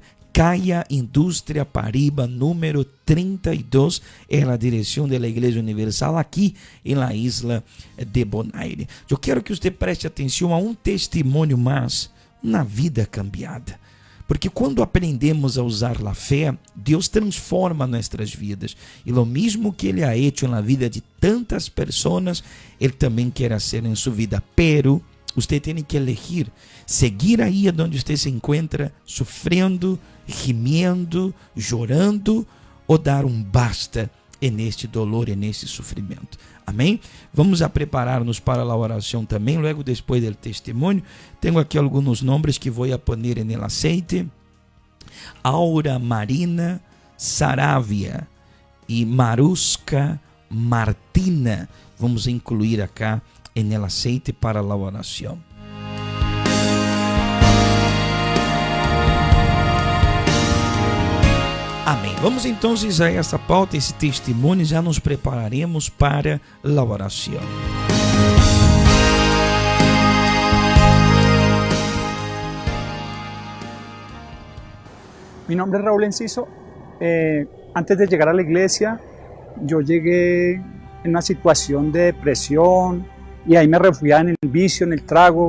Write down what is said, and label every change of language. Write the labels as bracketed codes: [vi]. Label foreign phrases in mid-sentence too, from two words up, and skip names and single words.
[pt] Caia Indústria Pariba, número 32, é a direção da Igreja Universal aqui em la Isla de Bonaire. Eu quero que você preste atenção a um testemunho mais na vida cambiada. Porque quando aprendemos a usar a fé, Deus transforma nossas vidas. E o mesmo que Ele [es] ha hecho [pt] na vida de tantas pessoas, Ele também quer fazer em sua vida. Pero você tem que elegir seguir aí onde você se encontra, sofrendo, gimiendo, chorando, ou dar basta neste dolor e neste sofrimento. Amém? Vamos a preparar-nos para a oração também, logo depois do testemunho. Tenho aqui alguns nomes que vou [es] a poner en el aceite. [pt] Aura Marina Saravia e Maruska Martina. Vamos incluir [es] acá en el aceite [pt] para a oração. Amém. Vamos então a essa pauta, esse testemunho, já nos prepararemos para a oração. [es] Mi nombre es Raúl Enciso. Antes de llegar a la iglesia, yo llegué en una situación de depresión y ahí me refugiaba en el vicio, en el trago.